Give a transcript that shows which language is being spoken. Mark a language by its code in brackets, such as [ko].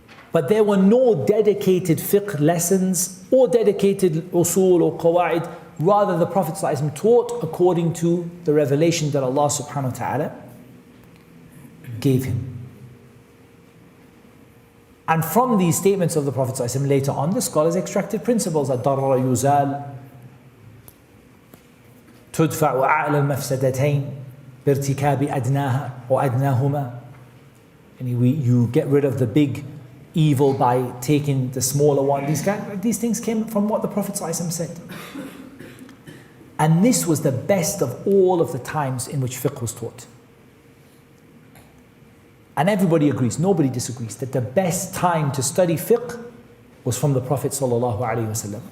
[en] But there were no dedicated fiqh lessons or dedicated usul or qawaid. Rather, the Prophet ﷺ taught according to the revelation that Allah subhanahu wa ta'ala gave him. And from these statements of the Prophet ﷺ later on, the scholars extracted principles. [ar] الضرر يزال تدفع أعلى المفسدتين بارتكاب أدناها وأدناهما. [en] And you get rid of the big evil by taking the smaller one. These things came from what the Prophet ﷺ said. And this was the best of all of the times in which fiqh was taught. And everybody agrees, nobody disagrees, that the best time to study fiqh was from the Prophet ﷺ.